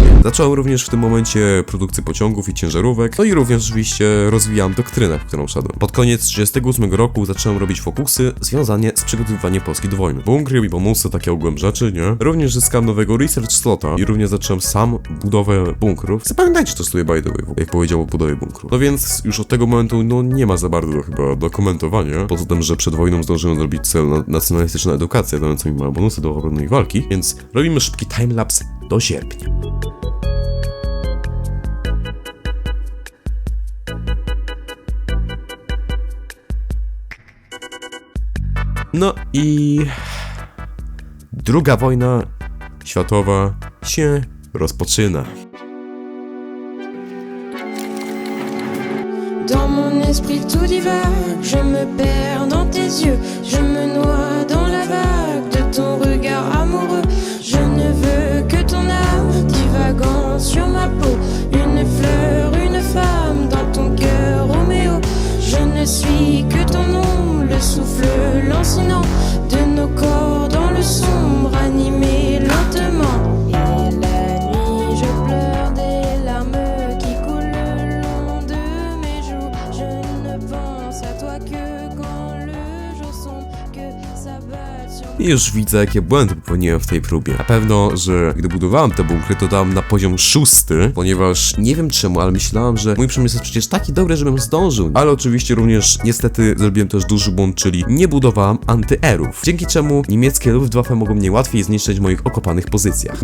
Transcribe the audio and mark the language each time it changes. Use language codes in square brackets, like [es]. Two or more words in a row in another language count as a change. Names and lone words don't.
[pl] Zacząłem również w tym momencie produkcję pociągów i ciężarówek, no i również oczywiście rozwijałem doktrynę, w którą szedłem. Pod koniec 1938 roku zacząłem robić fokusy związane z przygotowywaniem Polski do wojny. Bunkry i bonusy, takie ogółem rzeczy, nie? Również zyskałem nowego [en] research slota [pl] i również zacząłem sam budowę bunkrów. Zapamiętajcie to sobie [en] by the way, [pl] jak powiedział o budowie bunkrów. No więc już od tego momentu, no nie ma za bardzo chyba do komentowania. Poza tym, że przed wojną zdążyłem zrobić cel na nacjonalistyczna edukacja, dająca mi małe bonusy do obronnej walki, więc robimy szybki timelapse do sierpnia. No i druga wojna światowa się rozpoczyna. [fr] Dans mon esprit tout divague, je me perds dans tes yeux, je me noie dans la vague de ton regard amoureux. Je ne veux que ton âme divagant sur ma peau, une fleur, une femme dans ton cœur, Roméo. Je ne suis que ton ombre, le souffle lancinant de nos corps dans le sombre, animé lentement. Et la nuit, je pleure des larmes qui coulent le long de mes joues. Je ne pense à toi que quand le jour sombre, que s'abat sur [pl] I już widzę, jakie błędy popełniłem w tej próbie. Na pewno, że gdy budowałem te bunkry, to dałem na poziom 6, ponieważ nie wiem czemu, ale myślałem, że mój przemysł jest przecież taki dobry, żebym zdążył. Ale oczywiście również niestety zrobiłem też duży błąd, czyli nie budowałem antyerów. Dzięki czemu niemieckie Luftwaffe mogą mnie łatwiej zniszczyć w moich okopanych pozycjach.